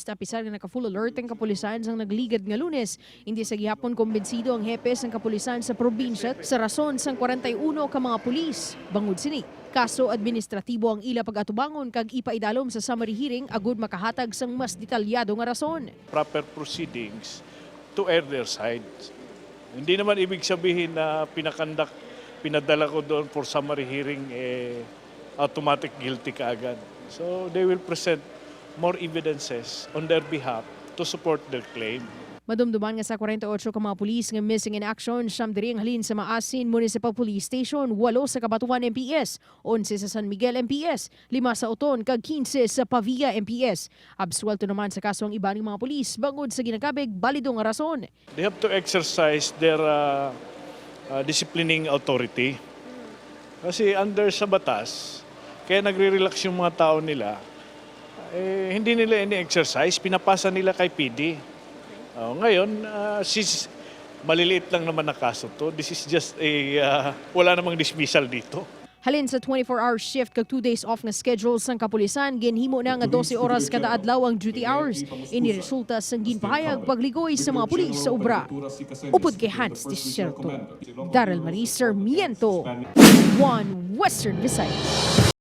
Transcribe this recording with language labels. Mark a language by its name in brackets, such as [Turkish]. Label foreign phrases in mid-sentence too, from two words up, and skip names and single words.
[Hiligaynon] Apisar na naka-full alert ang kapulisan sang nagligad nga Lunes. Hindi sa gihapon kumbensido ang hepe sang kapulisan sa probinsya sa rason sang 41 ka mga pulis. Bangod sini, kaso administratibo ang ila pag-atubangon kag ipaidalom sa summary hearing agud makahatag sang mas detalyado nga rason. [English] Proper proceedings to air their side. [Filipino] Hindi naman ibig sabihin na pinadala ko doon [English] for summary hearing, automatic guilty [Filipino] kaagad. [English] So they will present more evidences on their behalf to support their claim. [Hiligaynon] Madumduman nga sa 48 ka mga pulis nga [English] missing in action, [Hiligaynon] siyam diri ang halin sa Maasin Municipal Police Station, 8 sa Kabatuan MPS, 11 sa San Miguel MPS, 5 sa Oton, kag 15 sa Pavia MPS. Absuelto naman sa kaso ang iba ng mga pulis, bangod sa ginagabig, balido nga rason. [English] They have to exercise their disciplining authority. [Filipino] Kasi under sa batas, kaya nagre-relax yung mga tao nila, hindi nila ini-exercise, pinapasa nila kay PD. Ngayon, maliliit lang naman na kaso to. [English] This is just [Filipino] wala namang dismissal dito. [Hiligaynon] Halin sa [English] 24-hour shift [Hiligaynon] kag [English] 2 days off [Hiligaynon] na schedule sang kapulisan, ginhimo na nga 12 oras kada adlaw ang duty hours. Ini resulta sang ginpahayag pagligoy sa mga pulis sa obra. Upod kay Hans Desierto, Daryl Marie Sarmiento, One Western Visayas.